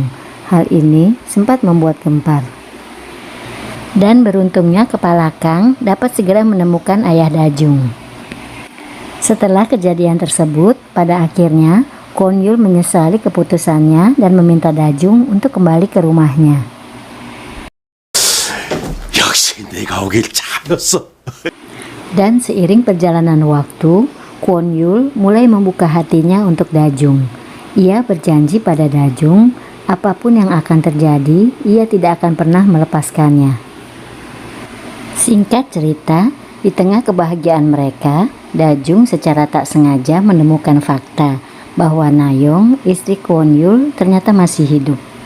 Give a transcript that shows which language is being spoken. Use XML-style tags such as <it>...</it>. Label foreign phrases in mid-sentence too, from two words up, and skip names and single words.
<id>Hal ini sempat membuat gempar. Dan beruntungnya kepala Kang dapat segera menemukan ayah Dajung. Setelah kejadian tersebut, pada akhirnya Kwon Yul menyesali keputusannya dan meminta Dajung untuk kembali ke rumahnya.</id> <ko>역시 내가 오길 잘했어.</ko> <id>Dan seiring perjalanan waktu, Kwon Yul mulai membuka hatinya untuk Dajung. Ia berjanji pada Dajung, apapun yang akan terjadi, ia tidak akan pernah melepaskannya. Singkat cerita, di tengah kebahagiaan mereka, Dajung secara tak sengaja menemukan fakta bahwa Nayong, istri Kwon Yul, ternyata masih hidup.</id>